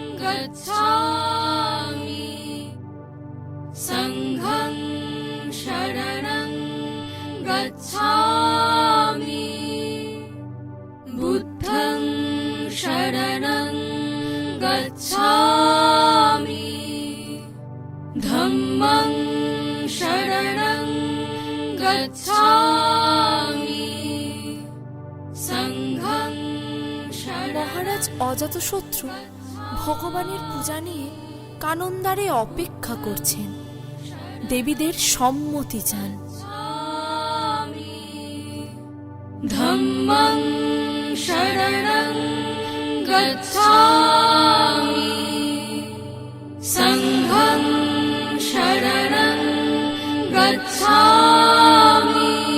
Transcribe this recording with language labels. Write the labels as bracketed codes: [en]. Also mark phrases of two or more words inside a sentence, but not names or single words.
[pi] गच्छामि संघं शरणं गच्छामि बुद्धं शरणं गच्छामि धम्मं शरणं गच्छामि संघं [bn] মহারাজ অজাতশত্রু ভগবানের পূজা নিয়ে কানন্দারে অপেক্ষা করছেন, দেবীদের সম্মতি চান। [pi] धम्मं शरणं गच्छामि संघं शरणं गच्छामि